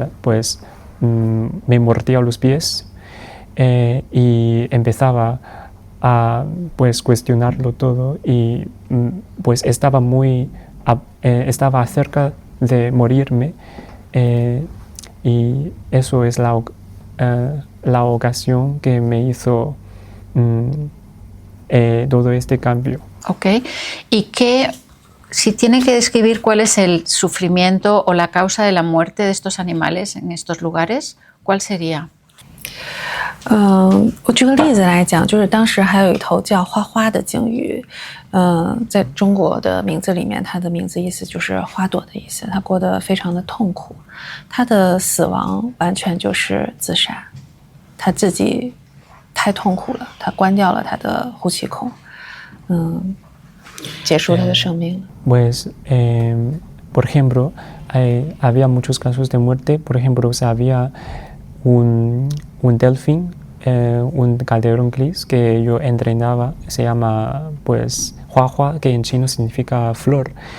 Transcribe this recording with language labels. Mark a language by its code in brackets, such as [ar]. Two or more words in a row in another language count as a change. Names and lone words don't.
[es] me mordía los pies y empezaba pues cuestionarlo todo y pues estaba cerca de morirme y eso es la ocasión que me hizo todo este cambio. Ok. ¿Y si tiene que describir cuál es el sufrimiento o la causa de la muerte de estos animales en estos lugares, cuál sería? [zh] 我举个例子来讲，就是当时还有一头叫花花的鲸鱼，在中国的名字里面，它的名字意思就是花朵的意思。它过得非常的痛苦，它的死亡完全就是自杀，它自己太痛苦了，它关掉了它的呼气孔，结束它的生命了。 [es] Pues, por ejemplo, había muchos casos de muerte. Por ejemplo, había un delfín, un calderón gris que yo entrenaba, se llama pues Huahua, que en chino significa flor.